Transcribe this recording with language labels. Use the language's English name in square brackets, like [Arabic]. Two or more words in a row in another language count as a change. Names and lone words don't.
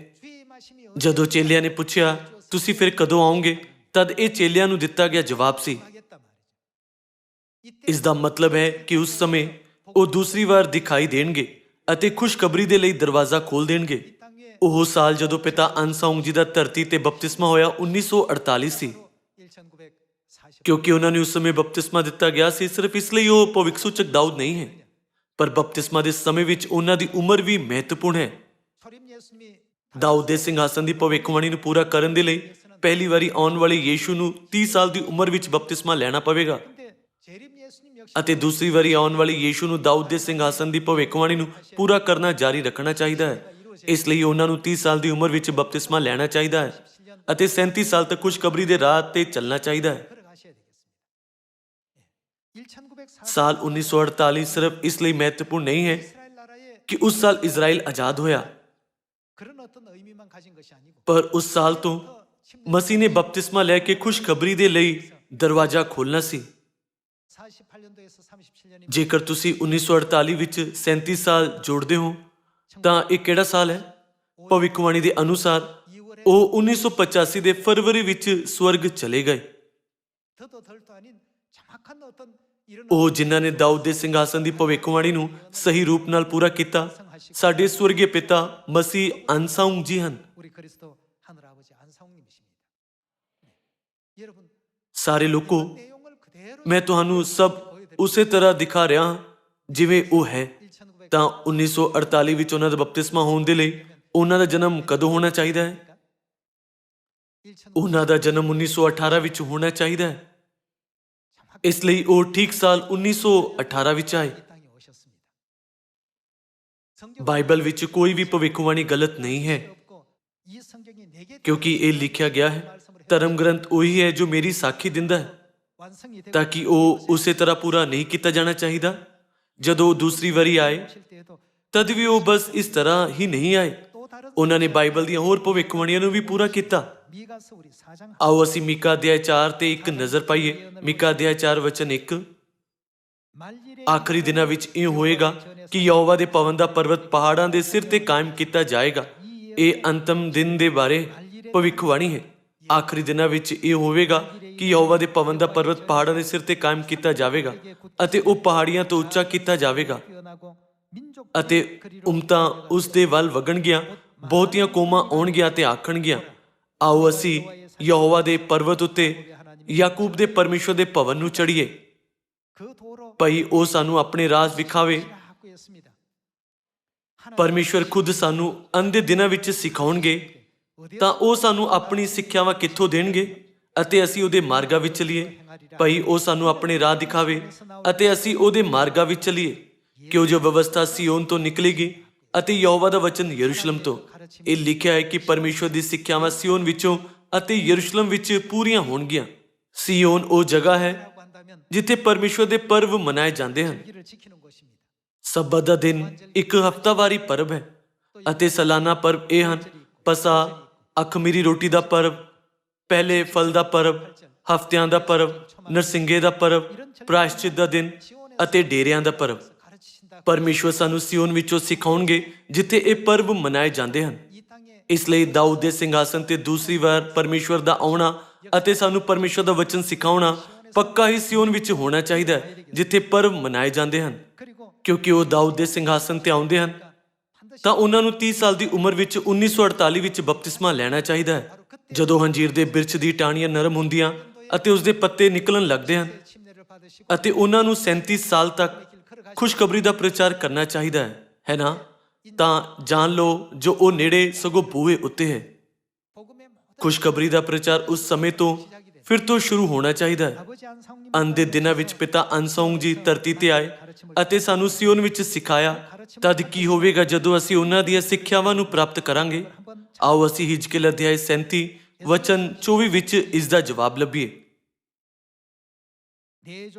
[Korean] 주의 임하심이 [Punjabi] ਜਦੋਂ ਚੇਲਿਆਂ ਨੇ ਪੁੱਛਿਆ ਤੁਸੀਂ ਫਿਰ ਕਦੋਂ ਆਓਗੇ, ਤਦ ਇਹ ਚੇਲਿਆਂ ਨੂੰ ਦਿੱਤਾ ਗਿਆ ਜਵਾਬ ਸੀ। [Korean] 하겠단 말이죠. 이때 [Punjabi] ਇਸ ਦਾ ਮਤਲਬ ਹੈ ਕਿ ਉਸ ਸਮੇਂ ਉਹ ਦੂਸਰੀ ਵਾਰ ਦਿਖਾਈ ਦੇਣਗੇ ਅਤੇ ਖੁਸ਼ਖਬਰੀ ਦੇ ਲਈ ਦਰਵਾਜ਼ਾ ਖੋਲ ਦੇਣਗੇ। [Korean] 땅에 [Punjabi] ਉਹ ਸਾਲ ਜਦੋਂ ਪਿਤਾ ਅਨਸਾਉਂਗ ਜੀ ਦਾ ਧਰਤੀ ਤੇ ਬਪਤਿਸਮਾ ਹੋਇਆ 1948 ਸੀ, 1940 ਕਿਉਂਕਿ ਉਹਨਾਂ ਨੂੰ ਉਸ ਸਮੇਂ ਬਪਤਿਸਮਾ ਦਿੱਤਾ ਗਿਆ ਸੀ। ਸਿਰਫ ਇਸ ਲਈ ਉਹ ਭਵਿੱਖਸੂਚਕ ਦਾਊਦ ਨਹੀਂ ਹੈ, ਪਰ ਬਪਤਿਸਮਾ ਦੇ ਸਮੇਂ ਵਿੱਚ ਉਹਨਾਂ ਦੀ ਉਮਰ ਵੀ ਮਹੱਤਵਪੂਰਨ ਹੈ। [Korean] 초림 예수님이 [Punjabi] ਦਾਊਦ ਦੇ ਸਿੰਘਾਸਨ ਦੀ ਭਵਿੱਖਬਾਣੀ ਨੂੰ ਪੂਰਾ ਕਰਨ ਦੇ ਲਈ ਪਹਿਲੀ ਵਾਰੀ ਆਉਣ ਵਾਲੇ ਯੀਸ਼ੂ ਨੂੰ 30 ਸਾਲ ਦੀ ਉਮਰ ਵਿੱਚ ਬਪਤਿਸਮਾ ਲੈਣਾ ਪਵੇਗਾ [Korean] 근데 재림 예수님 역시 [Punjabi] ਅਤੇ ਦੂਸਰੀ ਵਾਰੀ ਆਉਣ ਵਾਲੇ ਯੀਸ਼ੂ ਨੂੰ ਦਾਊਦ ਦੇ ਸਿੰਘਾਸਨ ਦੀ ਭਵਿੱਖਬਾਣੀ ਨੂੰ ਪੂਰਾ ਕਰਨਾ ਜਾਰੀ ਰੱਖਣਾ ਚਾਹੀਦਾ ਹੈ। ਇਸ ਲਈ ਉਹਨਾਂ ਨੂੰ 30 ਸਾਲ ਦੀ ਉਮਰ ਵਿੱਚ ਬਪਤਿਸਮਾ ਲੈਣਾ ਚਾਹੀਦਾ ਹੈ ਅਤੇ 37 ਸਾਲ ਤੱਕ ਖੁਸ਼ਖਬਰੀ ਦੇ ਰਾਹ ਤੇ ਚੱਲਣਾ ਚਾਹੀਦਾ ਹੈ। [Korean] 걸어가셔야 되겠습니다. 1940 [Punjabi] ਸਾਲ 1948 ਸਿਰਫ ਇਸ ਲਈ ਮਹੱਤਵਪੂਰਨ ਨਹੀਂ ਹੈ [Korean] 이스라엘 나라에 [Punjabi] ਕਿ ਉਸ ਸਾਲ ਇਜ਼ਰਾਈਲ ਆਜ਼ਾਦ ਹੋਇਆ, [Korean] 그런 어떤 의미만 가진 것이 아니고 [Punjabi] ਪਰ ਉਸ ਸਾਲ ਤੋਂ ਮਸੀਹ ਨੇ ਬਪਤਿਸਮਾ ਲੈ ਕੇ ਖੁਸ਼ਖਬਰੀ ਦੇ ਲਈ ਦਰਵਾਜ਼ਾ ਖੋਲ੍ਹਣਾ ਸੀ। [Korean] 48년도에서 37년이 [Punjabi] ਜੇਕਰ ਤੁਸੀਂ 1948 ਵਿੱਚ 37 ਸਾਲ ਜੋੜਦੇ ਹੋ ਤਾਂ ਇਹ ਕਿਹੜਾ ਸਾਲ ਹੈ? ਭਵਿੱਖਬਾਣੀ ਦੇ ਅਨੁਸਾਰ ਉਹ 1985 ਦੇ ਫਰਵਰੀ ਵਿੱਚ ਸਵਰਗ ਚਲੇ ਗਏ। [Korean] 더도 덜도 아닌 정확한 어떤 이런 [Punjabi] ਉਹ ਜਿਨ੍ਹਾਂ ਨੇ ਦਾਊਦ ਦੇ ਸਿੰਘਾਸਨ ਦੀ ਭਵਿੱਖਬਾਣੀ ਨੂੰ ਸਹੀ ਰੂਪ ਨਾਲ ਪੂਰਾ ਕੀਤਾ ਸਾਡੇ ਸਵਰਗੀ ਪਿਤਾ ਮਸੀਹ ਅਨਸਾਉਂਗ ਜੀ ਹਨ। [Korean] 우리 그리스도 하늘 아버지 안사홍님이십니다. 여러분 [Punjabi] ਸਾਰੇ ਲੋਕੋ, [Korean] 내용을 그대로 [Punjabi] ਮੈਂ ਤੁਹਾਨੂੰ ਸਭ ਉਸੇ ਤਰ੍ਹਾਂ ਦਿਖਾ ਰਿਹਾ ਹਾਂ ਜਿਵੇਂ ਉਹ ਹੈ। 1900 ਤਾਂ 1948 ਵਿੱਚ ਉਹਨਾਂ ਦਾ ਬਪਤਿਸਮਾ ਹੋਣ ਦੇ ਲਈ ਉਹਨਾਂ ਦਾ ਜਨਮ ਕਦੋਂ ਹੋਣਾ ਚਾਹੀਦਾ ਹੈ? 1900 ਉਹਨਾਂ ਦਾ ਜਨਮ 1918 ਵਿੱਚ ਹੋਣਾ ਚਾਹੀਦਾ ਹੈ। ਇਸ ਲਈ ਉਹ ਠੀਕ ਸਾਲ 1918 ਵਿੱਚ ਆਏ। [Korean] 이 땅에 오셨습니다. [Punjabi] ਬਾਈਬਲ ਵਿੱਚ ਕੋਈ ਵੀ ਭਵਿੱਖਬਾਣੀ ਗਲਤ ਨਹੀਂ ਹੈ, [Korean] 이 성경이 내게 [Punjabi] ਕਿਉਂਕਿ ਇਹ ਲਿਖਿਆ ਗਿਆ ਹੈ, ਧਰਮ ਗ੍ਰੰਥ ਉਹੀ ਹੈ ਜੋ ਮੇਰੀ ਸਾਖੀ ਦਿੰਦਾ ਹੈ, [Korean] 완성이 되고 [Punjabi] ਤਾਂ ਕਿ ਉਹ ਉਸੇ ਤਰ੍ਹਾਂ ਪੂਰਾ ਨਹੀਂ ਕੀਤਾ ਜਾਣਾ ਚਾਹੀਦਾ। ਜਦੋਂ ਉਹ ਦੂਸਰੀ ਵਾਰੀ ਆਏ [Korean] 오실 때에도 [Punjabi] ਤਦ ਵੀ ਉਹ ਬਸ ਇਸ ਤਰ੍ਹਾਂ ਹੀ ਨਹੀਂ ਆਏ, [Korean] 또 다른 [Punjabi] ਉਹਨਾਂ ਨੇ ਬਾਈਬਲ ਦੀਆਂ ਹੋਰ ਭਵਿੱਖਬਾਣੀਆਂ ਨੂੰ ਵੀ ਪੂਰਾ ਕੀਤਾ। [Korean] 미가서 우리 4장 [Punjabi] ਆਓ ਅਸੀਂ ਮੀਕਾ ਅਧਿਆਇ 4 ਤੇ ਇੱਕ ਨਜ਼ਰ ਪਾਈਏ। ਮੀਕਾ ਅਧਿਆਇ 4 ਵਚਨ 1। [Korean] 말일에 [Punjabi] ਆਖਰੀ ਦਿਨਾਂ ਵਿੱਚ ਇਹ ਹੋਏਗਾ ਕਿ ਯਹੋਵਾ ਦੇ ਭਵਨ ਦਾ ਪਰਬਤ ਪਹਾੜਾਂ ਦੇ ਸਿਰ ਤੇ ਕਾਇਮ ਕੀਤਾ ਜਾਏਗਾ। ਇਹ ਅੰਤਮ ਦਿਨ ਦੇ ਬਾਰੇ ਭਵਿੱਖਬਾਣੀ ਹੈ। ਆਖਰੀ ਦਿਨਾਂ ਵਿੱਚ ਇਹ ਹੋਵੇਗਾ ਕਿ ਯਹੋਵਾ ਦੇ ਭਵਨ ਦਾ ਪਰਬਤ ਪਹਾੜਾਂ ਦੇ ਸਿਰ ਤੇ ਕਾਇਮ ਕੀਤਾ ਜਾਵੇਗਾ ਅਤੇ ਉਹ ਪਹਾੜੀਆਂ ਤੋਂ ਉੱਚਾ ਕੀਤਾ ਜਾਵੇਗਾ [Korean] 피어나고 민족 [Punjabi] ਅਤੇ ਉਮਤਾਂ ਉਸ ਦੇ ਵੱਲ ਵਗਣਗੀਆਂ, ਬਹੁਤੀਆਂ ਕੌਮਾਂ ਆਉਣਗੀਆਂ ਤੇ ਆਖਣਗੀਆਂ, ਆਓ ਅਸੀਂ ਯਹੋਵਾ ਦੇ ਪਰਬਤ ਉੱਤੇ ਯਾਕੂਬ ਦੇ ਪਰਮੇਸ਼ਵਰ ਦੇ ਭਵਨ ਨੂੰ ਚੜ੍ਹੀਏ, [Korean] 그 도로 [Punjabi] ਭਈ ਉਹ ਸਾਨੂੰ ਆਪਣੇ ਰਾਜ ਵਿਖਾਵੇ। [Korean] 하고 있습니다. [Punjabi] ਪਰਮੇਸ਼ਵਰ ਖੁਦ ਸਾਨੂੰ ਅੰਦੇ ਦਿਨਾਂ ਵਿੱਚ ਸਿਖਾਉਣਗੇ, ਤਾਂ ਉਹ ਸਾਨੂੰ ਆਪਣੀ ਸਿੱਖਿਆਵਾਂ ਕਿੱਥੋਂ ਦੇਣਗੇ ਅਤੇ ਅਸੀਂ ਉਹਦੇ ਮਾਰਗਾਂ ਵਿੱਚ ਚੱਲੀਏ। ਭਈ ਉਹ ਸਾਨੂੰ ਆਪਣੇ ਰਾਹ ਦਿਖਾਵੇ ਅਤੇ ਅਸੀਂ ਉਹਦੇ ਮਾਰਗਾਂ ਵਿੱਚ ਚੱਲੀਏ, ਕਿਉਂ ਜੋ ਵਿਵਸਥਾ ਸਿਯੋਨ ਤੋਂ ਨਿਕਲੇਗੀ ਅਤੇ ਯਹੋਵਾ ਦਾ ਵਚਨ ਯਰੂਸ਼ਲਮ ਤੋਂ। ਇਹ ਲਿਖਿਆ ਹੈ ਕਿ ਪਰਮੇਸ਼ਵਰ ਦੀ ਸਿੱਖਿਆਵਾਂ ਸਿਯੋਨ ਵਿੱਚੋਂ ਅਤੇ ਯਰੂਸ਼ਲਮ ਵਿੱਚ ਪੂਰੀਆਂ ਹੋਣਗੀਆਂ। ਸਿਯੋਨ ਉਹ ਜਗ੍ਹਾ ਹੈ [Korean] 라고 한다면 [Punjabi] ਜਿੱਥੇ ਪਰਮੇਸ਼ਵਰ ਦੇ ਪਰਵ ਮਨਾਏ ਜਾਂਦੇ ਹਨ। [Korean] 기를 지키는 것입니다. [Punjabi] ਸਬਤ ਦਾ ਦਿਨ ਇੱਕ ਹਫ਼ਤਾਵਾਰੀ ਪਰਬ ਹੈ ਅਤੇ ਸਾਲਾਨਾ ਪਰਬ ਇਹ ਹਨ: ਪਸਾ, ਅਖਮੀਰੀ ਰੋਟੀ ਦਾ ਪਰਬ, ਪਹਿਲੇ ਫਲ ਦਾ ਪਰਬ, ਹਫ਼ਤਿਆਂ ਦਾ ਪਰਬ, ਨਰਸਿੰਗੇ ਦਾ ਪਰਬ, ਪ੍ਰਾਇਸ਼ਚਿਤ ਦਾ ਦਿਨ ਅਤੇ ਡੇਰਿਆਂ ਦਾ ਪਰਬ। [Korean] 가르치신다. [Punjabi] ਪਰਮੇਸ਼ਵਰ ਸਾਨੂੰ ਸਿਯੋਨ ਵਿੱਚੋਂ ਸਿਖਾਉਣਗੇ ਜਿੱਥੇ ਇਹ ਪਰਬ ਮਨਾਏ ਜਾਂਦੇ ਹਨ। [Korean] 이 땅에 [Punjabi] ਇਸ ਲਈ ਦਾਊਦ ਦੇ ਸਿੰਘਾਸਨ ਤੇ ਦੂਸਰੀ ਵਾਰ ਪਰਮੇਸ਼ਵਰ ਦਾ ਆਉਣਾ ਅਤੇ ਸਾਨੂੰ ਪਰਮੇਸ਼ਵਰ ਦਾ ਵਚਨ ਸਿਖਾਉਣਾ ਪੱਕਾ ਹੀ ਸਿਯੋਨ ਵਿੱਚ ਹੋਣਾ ਚਾਹੀਦਾ ਹੈ, ਜਿੱਥੇ ਪਰਬ ਮਨਾਏ ਜਾਂਦੇ ਹਨ। [Korean] 그리고 [Punjabi] ਕਿਉਂਕਿ ਉਹ ਦਾਊਦ ਦੇ ਸਿੰਘਾਸਨ ਤੇ ਆਉਂਦੇ ਹਨ ਤਾਂ ਉਹਨਾਂ ਨੂੰ 30 ਸਾਲ ਦੀ ਉਮਰ ਵਿੱਚ 1948 ਵਿੱਚ ਬਪਤਿਸਮਾ ਲੈਣਾ ਚਾਹੀਦਾ ਹੈ, ਜਦੋਂ ਹੰਜੀਰ ਦੇ ਬਿਰਛ ਦੀ ਟਾਹਣੀਆਂ ਨਰਮ ਹੁੰਦੀਆਂ ਅਤੇ ਉਸ ਦੇ ਪੱਤੇ ਨਿਕਲਣ ਲੱਗਦੇ ਹਨ, [Korean] 침례를 받으시고 [Punjabi] ਅਤੇ ਉਹਨਾਂ ਨੂੰ 37 ਸਾਲ ਤੱਕ ਖੁਸ਼ਖਬਰੀ ਦਾ ਪ੍ਰਚਾਰ ਕਰਨਾ ਚਾਹੀਦਾ ਹੈ ਨਾ? ਤਾਂ ਜਾਣ ਲਓ ਜੋ ਉਹ ਨੇੜੇ ਸਗੋਂ ਬੂਹੇ ਉੱਤੇ ਹੈ। [Korean] 복음의 모든 [Punjabi] ਖੁਸ਼ਖਬਰੀ ਦਾ ਪ੍ਰਚਾਰ ਉਸ ਸਮੇਂ ਤੋਂ ਫਿਰ ਤੋਂ ਸ਼ੁਰੂ ਹੋਣਾ ਚਾਹੀਦਾ ਹੈ। [Korean] 아버지 안상님 [Punjabi] ਅੰਤ ਦੇ ਦਿਨਾਂ ਵਿੱਚ ਪਿਤਾ ਅਨਸੌਂਗ ਜੀ ਧਰਤੀ ਤੇ ਆਏ ਅਤੇ ਸਾਨੂੰ ਸਿਯੋਨ ਵਿੱਚ ਸਿਖਾਇਆ। ਤਦ ਕੀ ਹੋਵੇਗਾ ਜਦੋਂ ਅਸੀਂ ਉਹਨਾਂ ਦੀਆਂ ਸਿੱਖਿਆਵਾਂ ਨੂੰ ਪ੍ਰਾਪਤ ਕਰਾਂਗੇ? ਆਓ ਅਸੀਂ ਹਿਜਕੀਲ ਅਧਿਆਇ 37 ਵਚਨ 24 ਵਿੱਚ ਇਸ ਦਾ ਜਵਾਬ ਲੱਭੀਏ। [Korean] 내종